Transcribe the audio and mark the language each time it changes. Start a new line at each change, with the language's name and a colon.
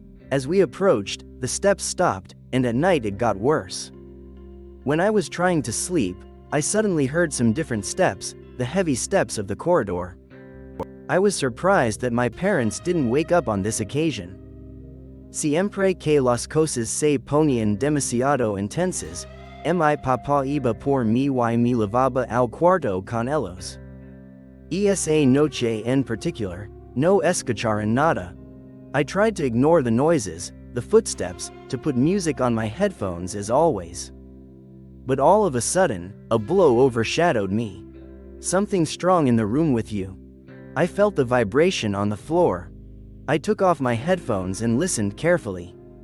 English: As we approached, the steps stopped, and at night it got worse. When I was trying to sleep, I suddenly heard some different steps, the heavy steps of the corridor. I was surprised that my parents didn't wake up on this occasion.
Spanish: Siempre que las cosas se ponían demasiado intensas, mi papá iba por mí y me lavaba al cuarto con ellos. Esa noche en particular, no escucharon nada.
English: I tried to ignore the noises, the footsteps, to put music on my headphones as always. But all of a sudden, a blow overshadowed me. Something strong in the room with you. I felt the vibration on the floor. I took off my headphones and listened carefully.